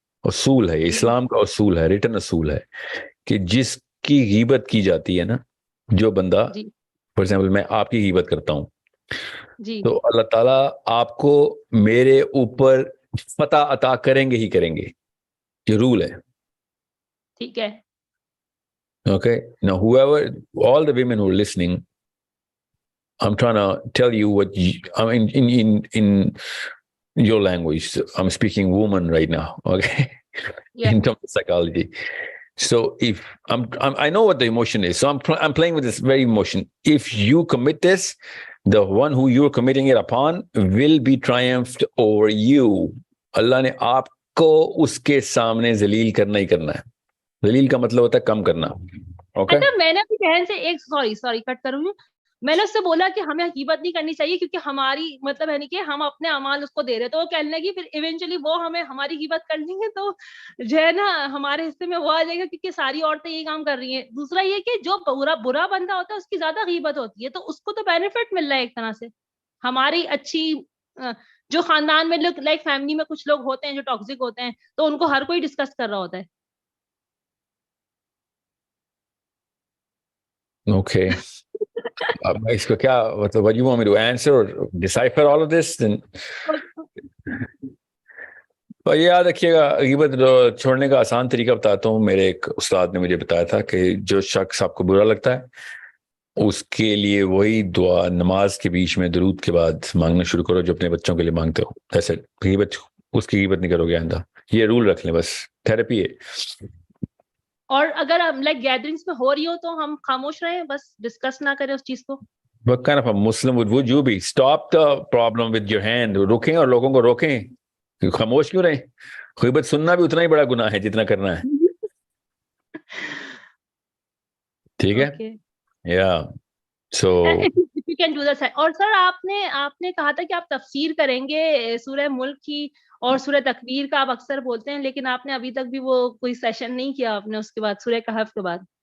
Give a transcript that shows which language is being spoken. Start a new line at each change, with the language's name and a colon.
Urdu: اصول ہے, اسلام کا اصول ہے, ریٹن اصول ہے کہ جس کی غیبت کی جاتی ہے نا, جو بندہ فار ایگزامپل میں آپ کی غیبت کرتا ہوں تو اللہ تعالیٰ آپ کو میرے اوپر فتح عطا کریں گے ہی کریں گے, یہ رول ہے. ٹھیک ہے.
English: Okay, now whoever, all the women who are listening, I'm trying to tell you what I mean in your language. I'm speaking woman right now, okay? Yeah. In terms of psychology. So if I know what the emotion is, so I'm playing with this very emotion. If you commit this, the one who you're committing it upon will be triumphed over you.
Urdu: Allah نے آپ کو اس کے سامنے ذلیل کرنا ہی کرنا ہے. ذلیل کا مطلب ہوتا ہے کم کرنا. اچھا, میں نے اپنی بہن سے ایک سوری کٹ کروں گی, میں نے اس سے بولا کہ ہمیں غیبت نہیں کرنی چاہیے کیونکہ ہماری مطلب ہے نہیں کہ ہم اپنے اعمال اس کو دے رہے, تو وہ کہنے لگی پھر ایونچولی وہ ہمیں ہماری غیبت کر لیں گے تو جو ہے نا ہمارے حصے میں وہ آ جائے گا کیونکہ ساری عورتیں یہ کام کر رہی ہیں. دوسرا یہ کہ جو برا بندہ ہوتا ہے اس کی زیادہ غیبت ہوتی ہے, تو اس کو تو بینیفٹ مل رہا ہے ایک طرح سے. ہماری اچھی جو خاندان میں لوگ لائک فیملی میں کچھ لوگ ہوتے ہیں جو ٹاکسک ہوتے ہیں تو ان کو ہر کوئی ڈسکس کر رہا ہوتا ہے.
English: Okay.
Urdu: اس کو کیا مطلب,
English: what you want me to answer or decipher all of this?
Urdu: Then اور یہ یاد رکھیے گا, غیبت چھوڑنے کا آسان طریقہ بتاتا ہوں. میرے ایک استاد نے مجھے بتایا تھا کہ جو شخص آپ کو برا لگتا ہے اس کے لیے وہی دعا نماز کے بیچ میں درود کے بعد مانگنا شروع کرو جو اپنے بچوں کے لیے مانگتے ہو. ایسے غیبت, اس کی غیبت نہیں کرو گے آئندہ. یہ رول رکھ لیں, بس تھراپی ہے. اور اگر لائک گیدرنگس میں ہو رہی ہو تو ہم خاموش رہیں, بس ڈسکس نہ کریں اس چیز کو.
English: What kind of a Muslim would you be? Stop the problem with your hand.
Urdu: روکیں اور لوگوں کو روکیں. خاموش کیوں رہیں؟ غیبت سننا بھی اتنا ہی بڑا گناہ ہے جتنا کرنا ہے. ٹھیک ہے, یا سو
English: you can do that.
Urdu: اور سر آپ نے کہا تھا کہ آپ تفسیر کریں گے سورہ ملک کی اور سورہ تکویر کا آپ اکثر بولتے ہیں, لیکن آپ نے ابھی تک بھی وہ کوئی سیشن نہیں کیا آپ نے اس کے بعد سورہ کہف کے بعد.